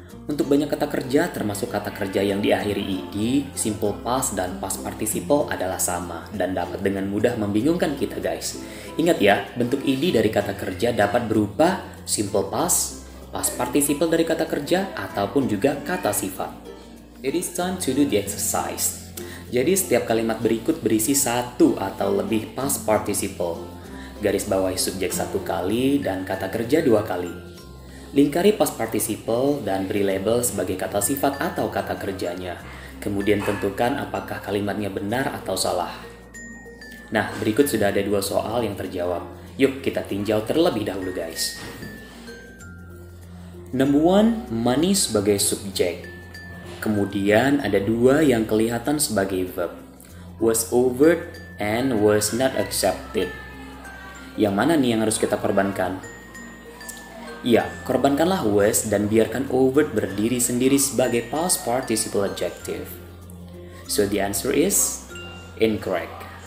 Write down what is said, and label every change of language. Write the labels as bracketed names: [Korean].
[Indonesian] Untuk banyak kata kerja, termasuk kata kerja yang diakhiri ed, simple past dan past participle adalah sama dan dapat dengan mudah membingungkan kita guys. Ingat ya, bentuk ed dari kata kerja dapat berupa simple past participle dari kata kerja, ataupun juga kata sifat. [English] It is time to do the exercise. [Indonesian] Jadi setiap kalimat berikut berisi satu atau lebih past participle. Garis bawahi subjek 1 kali dan kata kerja 2 kali. Lingkari past participle dan beri label sebagai kata sifat atau kata kerjanya. Kemudian tentukan apakah kalimatnya benar atau salah. Nah, berikut sudah ada 2 soal yang terjawab. Yuk kita tinjau terlebih dahulu guys. Number 1, money sebagai subjek. Kemudian ada 2 yang kelihatan sebagai verb. [English] Was offered and was not accepted. [Indonesian] Yang mana nih yang harus kita korbankan? Ya, korbankanlah was dan biarkan offered berdiri sendiri sebagai past participle adjective. [English] So the answer is incorrect.